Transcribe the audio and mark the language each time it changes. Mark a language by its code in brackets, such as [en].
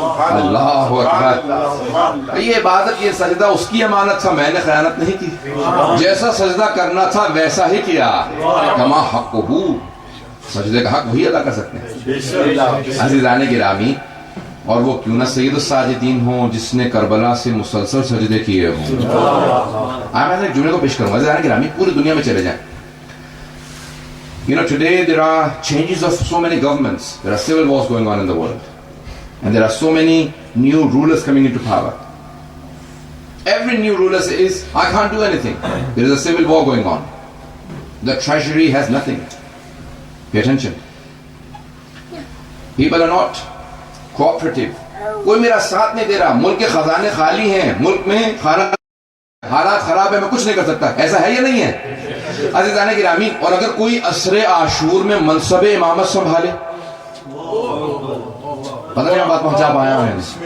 [ur] اللہ اکبر. یہ عبادت، یہ سجدہ اس کی امانت تھا، میں نے خیانت نہیں کی. جیسا سجدہ کرنا تھا ویسا ہی کیا. کما حقہ سجدے کا حق وہی ادا کر سکتے ہیں. عزیزان گرامی، اور وہ کیوں نہ سید الساجدین ہوں جس نے کربلا سے مسلسل سجدے کیے ہوں. میں ایک جملے کو پیش کروں گا. عزیزان گرامی، پوری دنیا میں چلے جائیں. [en] You know, today there are changes of so many governments. There are civil wars going on in the world. And there are so many new rulers coming into power. Every new ruler says, I can't do anything. There is a civil war going on. The treasury has nothing. Pay attention. People are not cooperative. [ur] کوئی میرا ساتھ نہیں دے رہا. ملک کے خزانے خالی ہیں. ملک میں حالات خراب ہے. میں کچھ نہیں کر سکتا. ایسا ہے یا نہیں ہے؟ عزیزان گرامی، اور اگر کوئی عصر عاشور میں منصب امامت سنبھالے، پتہ نہیں میں بات پہنچا پایا ہوں.